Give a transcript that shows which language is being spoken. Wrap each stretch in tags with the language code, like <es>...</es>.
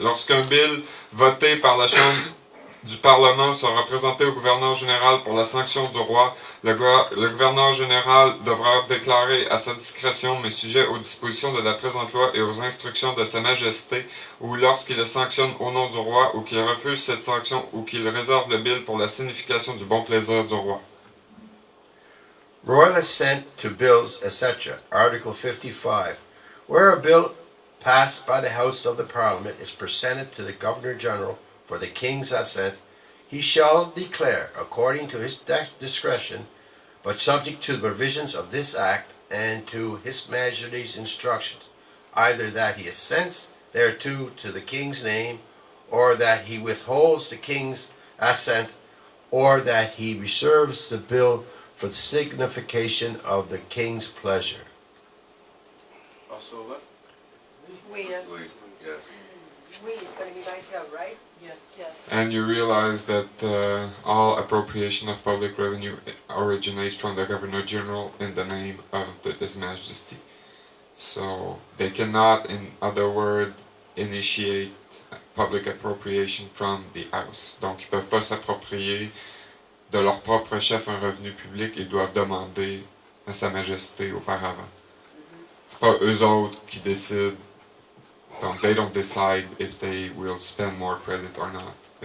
<fr>Lorsqu'un bill voté par la Chambre du Parlement sera présenté au gouverneur général pour la sanction du roi, le gouverneur général devra déclarer à sa discrétion, mais sujet aux dispositions de la présente loi et aux instructions de Sa Majesté, ou lorsqu'il le sanctionne au nom du roi, ou qu'il refuse cette sanction, ou qu'il réserve le bill pour la signification du bon plaisir du roi.</fr> <en>Royal assent to bills, etc. Article 55. Where a bill passed by the House of the Parliament is presented to the Governor General for the King's assent, he shall declare, according to his discretion, but subject to the provisions of this Act and to His Majesty's instructions, either that he assents thereto to the King's name, or that he withholds the King's assent, or that he reserves the bill for the signification of the King's pleasure. Also that?</en> <fr>Oui.</fr> <en>Yes.</en> <fr>oui,</fr> <en>yes.</en> <fr>Oui,</fr> <en>it's gonna be myself, right? Yes. Yes. And you realize that all appropriation of public revenue originates from the Governor General in the name of His Majesty. So they cannot, in other words, initiate public appropriation from the House.</en> <fr>Donc ils peuvent pas s'approprier de leur propre chef un revenu public, ils doivent demander à Sa Majesté auparavant. C'est pas eux autres qui décident. Donc,</fr> <en>they don't decide if they will spend more credit or not.</en>